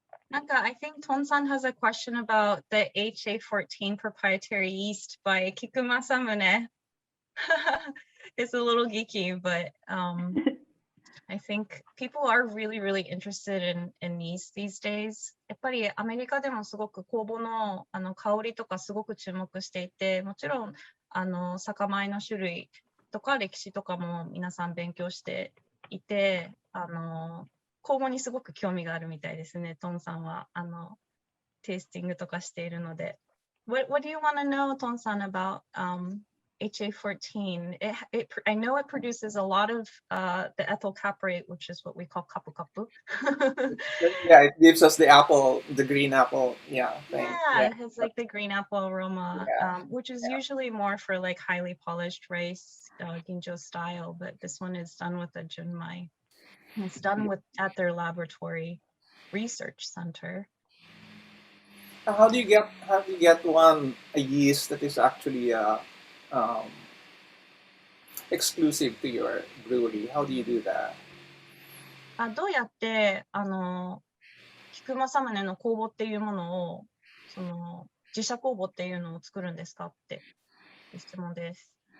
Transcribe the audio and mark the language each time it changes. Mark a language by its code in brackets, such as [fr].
[en] Naka, I think Ton-san has a question about the HA14 proprietary yeast by Kikuma Samune. It's a little geeky, but I think people are really, really interested in yeast these days. [ja] やっぱりアメリカでもすごく酵母の香りとかすごく注目していて、もちろん酒米の種類とか歴史とかも皆さん勉強していて、酵母にすごく興味があるみたいですね。トンさんはテイスティングとかしているので。 [en] What do you want to know, Ton-san, about HA14? I know it produces a lot of the ethyl caprate, which is what we call kapu kapu. Yeah, it gives us the apple, the green apple, thing. Yeah, it has like the green apple aroma, which is usually more for like highly polished rice, ginjo style, but this one is done with a junmai. It's done at their laboratory research center. How do you get a yeast that is actually um, exclusive to your brewery? How do you do that? [ja] どうやって菊正宗の酵母っていうものを自社酵母っていうのを作るんですかって質問です。